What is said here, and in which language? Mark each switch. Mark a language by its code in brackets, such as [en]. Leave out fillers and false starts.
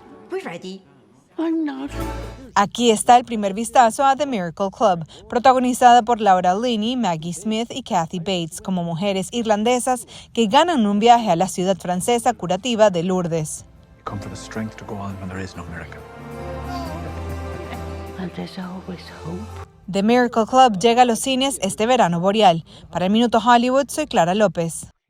[en] We're ready. I'm not. [es] Aquí está el primer vistazo a The Miracle Club, protagonizada por Laura Linney, Maggie Smith y Kathy Bates, como mujeres irlandesas que ganan un viaje a la ciudad francesa curativa de Lourdes. [en] Come for the strength to go on when there is no miracle. And there's always hope. [es] The Miracle Club llega a los cines este verano boreal. Para el Minuto Hollywood, soy Clara López.